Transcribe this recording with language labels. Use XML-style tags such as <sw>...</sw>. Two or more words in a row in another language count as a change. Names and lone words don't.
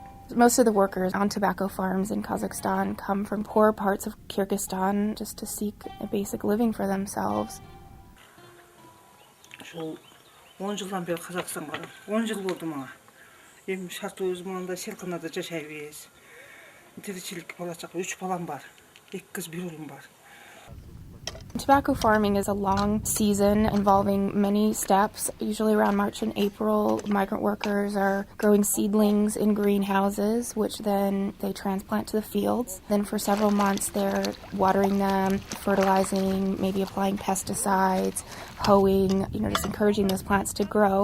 <en>Most of the workers on tobacco farms in Kazakhstan come from poor parts of Kyrgyzstan just to seek a basic living for themselves.</en> <ky>Ошол 10 жылдан бери Казакстанга барам. 10 жыл болду мага. Эми шартыбыз мында селканада жашайбыз. Тиричилик болачак 3 балам бар. 2 кыз, 1 улум бар.</ky> <en>Tobacco farming is a long season involving many steps. Usually around March and April, migrant workers are growing seedlings in greenhouses, which then they transplant to the fields. Then for several months, they're watering them, fertilizing, maybe applying pesticides, hoeing, just encouraging those plants to grow.</en>